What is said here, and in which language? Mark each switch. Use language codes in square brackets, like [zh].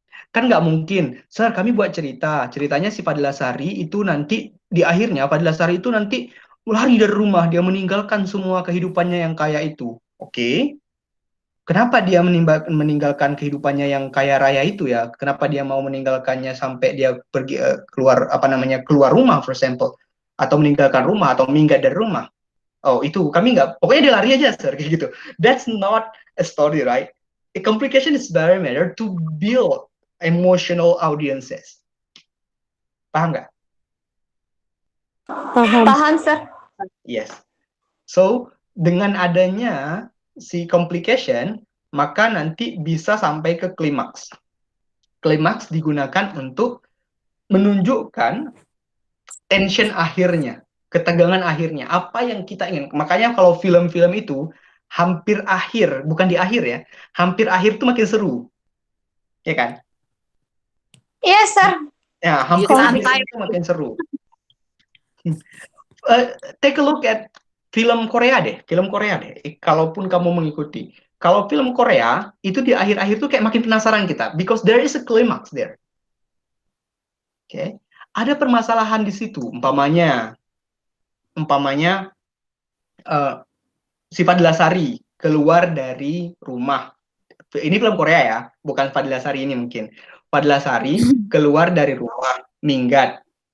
[id] Kan nggak mungkin, Sir, kami buat ceritanya si Fadila Sari itu nanti, di akhirnya Fadila Sari itu nanti lari dari rumah, dia meninggalkan semua kehidupannya yang kaya itu. Oke. Kenapa dia meninggalkan kehidupannya yang kaya raya itu ya? Kenapa dia mau meninggalkannya sampai dia pergi keluar rumah, [en] for example, [id] atau meninggalkan rumah atau minggat dari rumah? Oh, itu kami nggak, pokoknya dia lari aja, Sir, kayak gitu. [en] That's not a story, right? A complication is very matter to build emotional audiences. [id] Paham nggak? Paham, sir. [en] Yes. [id] So, dengan adanya si complication, maka nanti bisa sampai ke klimaks. Klimaks digunakan untuk menunjukkan tension akhirnya, ketegangan akhirnya, apa yang kita ingin. Makanya kalau film-film itu hampir akhir, bukan di akhir ya, hampir akhir itu makin seru. Ya kan? [en] Yes, sir. [id] Ya, hampir akhir itu makin seru. [en] Take a look at [id] film Korea deh. Kalaupun kamu mengikuti. Kalau film Korea, itu di akhir-akhir tuh kayak makin penasaran kita. [en] Because there is a climax there. [id] Oke. Ada permasalahan di situ. Umpamanya si Fadila Sari keluar dari rumah. Ini film Korea ya, bukan Fadila Sari ini mungkin. Fadila Sari keluar dari rumah, minggat.